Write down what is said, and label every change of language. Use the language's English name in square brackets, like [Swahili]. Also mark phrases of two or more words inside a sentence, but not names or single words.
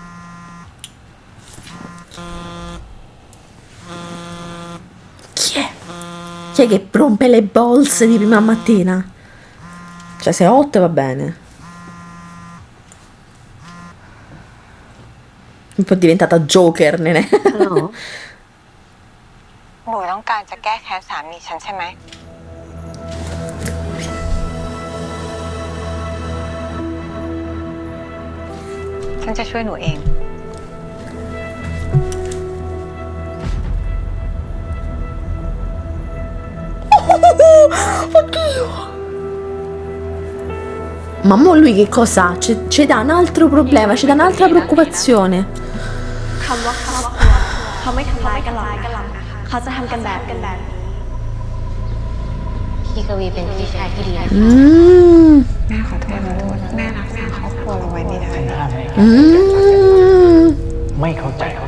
[Italian] Chi è? Chi è che rompe le bolse di prima mattina? Cioè, se è hot va bene. Un po' diventata Joker, Nenè. [Thai] หนูต้องการจะแก้แค้นสามีฉันใช่ไหม ฉันจะช่วยหนูเอง [Italian] Oddio! Ma mo lui che cosa? Ci dà un altro problema, ci dà un'altra preoccupazione. [Thai] คำว่าครอบครัวเขาไม่ทำร้ายกันหรอกเขาจะทำกันแบบ พี่กวีเป็นพี่ชายที่ดีนะ แม่ขอโทษนะลูกแม่รักษาครอบครัวเราไว้ไม่ได้ ไม่เข้าใจว่า